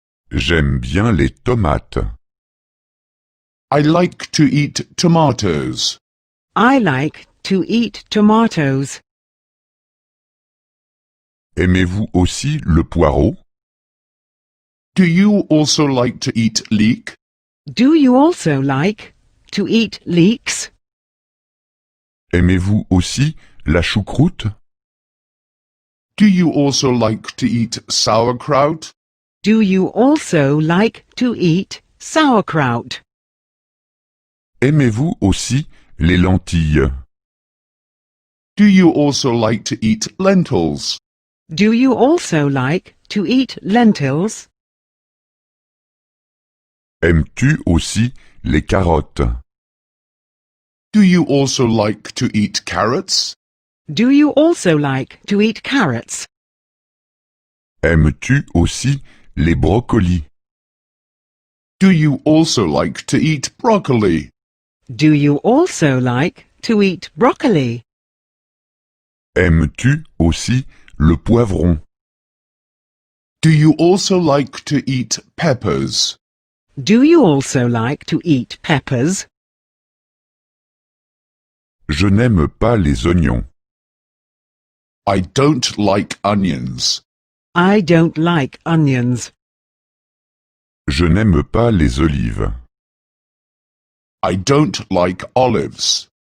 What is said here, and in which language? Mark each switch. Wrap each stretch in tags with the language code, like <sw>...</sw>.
<fr>J'aime bien les tomates.</fr> <en>I like to eat tomatoes. I like to eat tomatoes.</en> <fr>Aimez-vous aussi le poireau?</fr> <en>Do you also like to eat leek? Do you also like to eat leeks?</en> <fr>Aimez-vous aussi la choucroute?</fr> <en>Do you also like to eat sauerkraut? Do you also like to eat sauerkraut?</en> <fr>Aimez-vous aussi les lentilles?</fr> <en>Do you also like to eat lentils? Do you also like to eat lentils?</en> <fr>Aimes-tu aussi les carottes?</fr> <en>Do you also like to eat carrots? Do you also like to eat carrots?</en> <fr>Aimes-tu aussi les brocolis?</fr> <en>Do you also like to eat broccoli? Do you also like to eat broccoli?</en> <fr>Aimes-tu aussi le poivron?</fr> <en>Do you also like to eat peppers? Do you also like to eat peppers?</en> <fr>Je n'aime pas les oignons.</fr> <en>I don't like onions. I don't like onions.</en> <fr>Je n'aime pas les olives.</fr> <en>I don't like olives.</en>